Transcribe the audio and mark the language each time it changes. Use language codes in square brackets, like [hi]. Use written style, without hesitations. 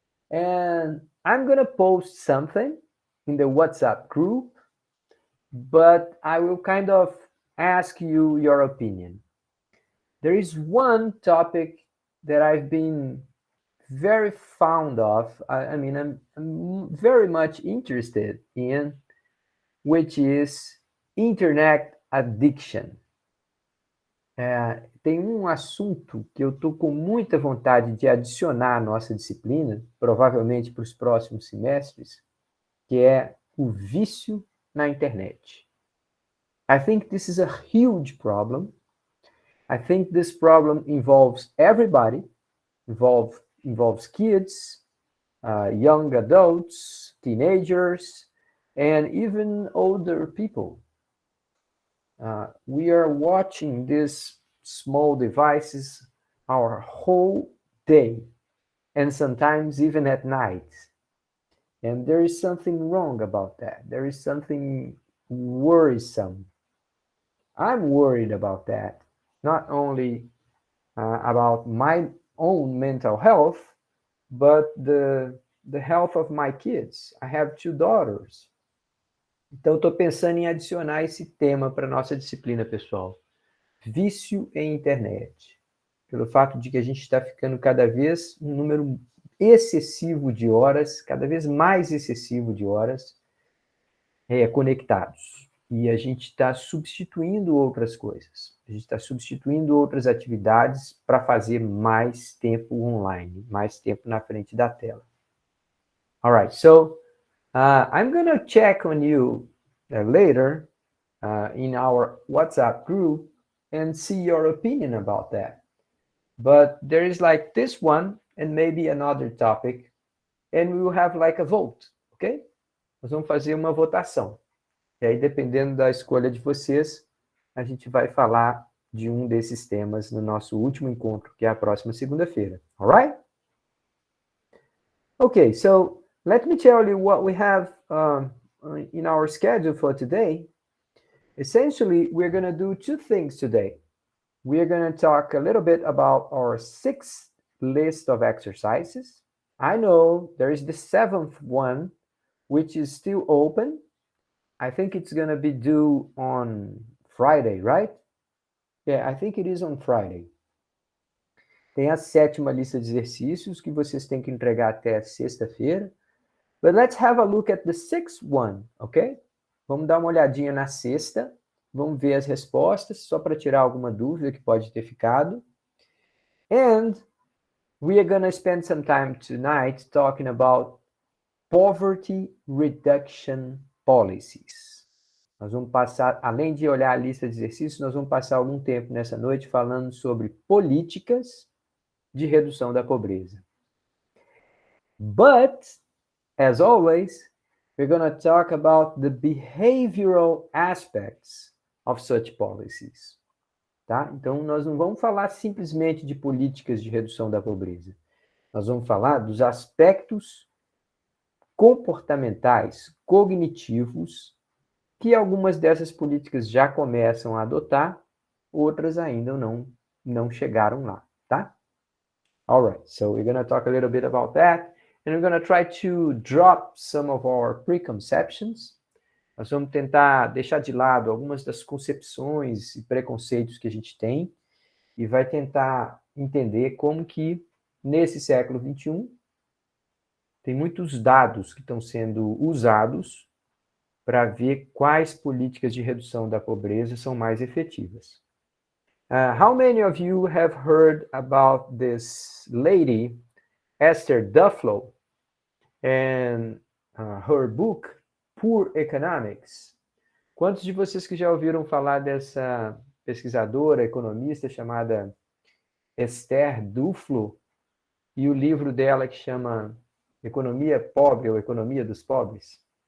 [en] And I'm going to post something in the WhatsApp group, but I will kind of ask you your opinion. There is one topic that I've been very fond of. I'm very much interested in, which is internet addiction. [pt] Tem um assunto que eu estou com muita vontade de adicionar à nossa disciplina, provavelmente para os próximos semestres, que é o vício na internet. [en] I think this is a huge problem. I think this problem involves everybody, involves kids, young adults, teenagers, and even older people. We are watching these small devices our whole day, and sometimes even at night. And there is something wrong about that. There is something worrisome. I'm worried about that. Not only about my own mental health, but the health of my kids. I have 2 daughters. [pt] Então, estou pensando em adicionar esse tema para a nossa disciplina, pessoal. Vício em internet. Pelo fato de que a gente está ficando cada vez um número excessivo de horas, cada vez mais excessivo de horas conectados. E a gente está substituindo outras coisas. A gente está substituindo outras atividades para fazer mais tempo online, mais tempo na frente da tela. [en] All right, so I'm going to check on you later in our WhatsApp group and see your opinion about that. But there is like this one and maybe another topic, and we will have like a vote, okay? [pt] Nós vamos fazer uma votação. E aí, dependendo da escolha de vocês, a gente vai falar de um desses temas no nosso último encontro, que é a próxima segunda-feira. [en] All right? Okay, so let me tell you what we have in our schedule for today. Essentially, we're going to do 2 things today. We are going to talk a little bit about our 6th list of exercises. I know there is the 7th one, which is still open. I think it's going to be due on Friday, right? Yeah, I think it is on Friday. [pt] Tem a 7ª lista de exercícios que vocês têm que entregar até sexta-feira. [en] But let's have a look at the 6th one, okay? [pt] Vamos dar uma olhadinha na sexta. Vamos ver as respostas, só para tirar alguma dúvida que pode ter ficado. [en] And we are going to spend some time tonight talking about poverty reduction policies. [pt] Nós vamos passar, além de olhar a lista de exercícios, nós vamos passar algum tempo nessa noite falando sobre políticas de redução da pobreza. [en] But, as always, we're going to talk about the behavioral aspects of such policies. [pt] Tá? Então, nós não vamos falar simplesmente de políticas de redução da pobreza. Nós vamos falar dos aspectos comportamentais, cognitivos, que algumas dessas políticas já começam a adotar, outras ainda não chegaram lá, tá? [en] All right, so we're going to talk a little bit about that, and we're going to try to drop some of our preconceptions. [pt] Nós vamos tentar deixar de lado algumas das concepções e preconceitos que a gente tem e vai tentar entender como que, nesse século XXI, tem muitos dados que estão sendo usados para ver quais políticas de redução da pobreza são mais efetivas. [en] How many of you have heard about this lady, Esther Duflo, and her book, Poor Economics? [pt] Quantos de vocês que já ouviram falar dessa pesquisadora, economista chamada Esther Duflo e o livro dela que chama Economia Pobre ou Economia dos Pobres?